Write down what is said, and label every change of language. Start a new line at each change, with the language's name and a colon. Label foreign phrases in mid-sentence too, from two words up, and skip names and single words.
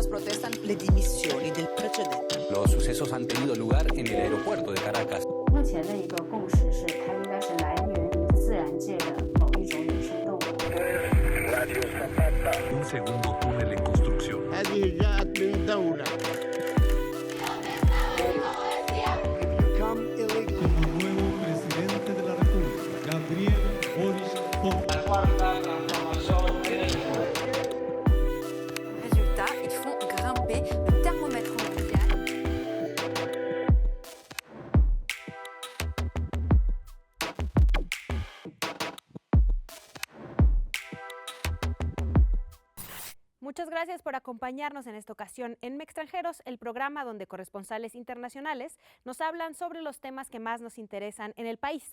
Italian: contestan le dimissioni del precedente.
Spanish: Los sucesos han tenido lugar en el aeropuerto de Caracas.
Chinese: 目前的一个共识是，它应该是来源于自然界的某一种野生动物。
Spanish: Un segundo túnel en construcción.
Arabic: هذه جاءت من دولة.
Spanish: Como nuevo presidente de la República, Gabriel Boric
French: Résultat, ils font grimper le thermomètre mondial.
Spanish: Muchas gracias por acompañarnos en esta ocasión en Mextranjeros, el programa donde corresponsales internacionales nos hablan sobre los temas que más nos interesan en el país.